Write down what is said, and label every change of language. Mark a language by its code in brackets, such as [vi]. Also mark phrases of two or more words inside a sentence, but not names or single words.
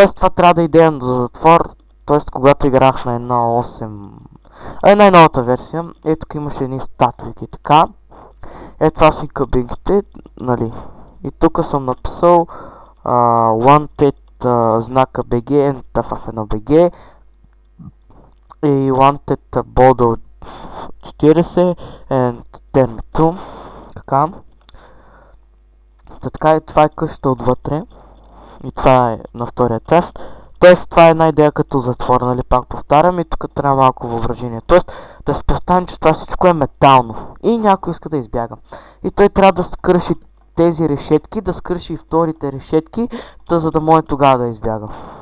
[bg] това трябва да е идея за затвор, т.е. когато играх на 1.8, най-новата версия, тук имаше едни статуйки и така. Това са и кабинките, нали. И тук съм написал wanted знака BG and в едно BG и wanted Bodo 40 [en] and turn to. [bg] Така и това е къщата отвътре. И това е на втория етаж. Тоест това е една идея като затвор, нали, пак повтарям, и тук трябва малко въображение. Тоест да се представим, че това всичко е метално и някой иска да избяга. И той трябва да скръши тези решетки, да скръши и вторите решетки, за да може тогава да избяга.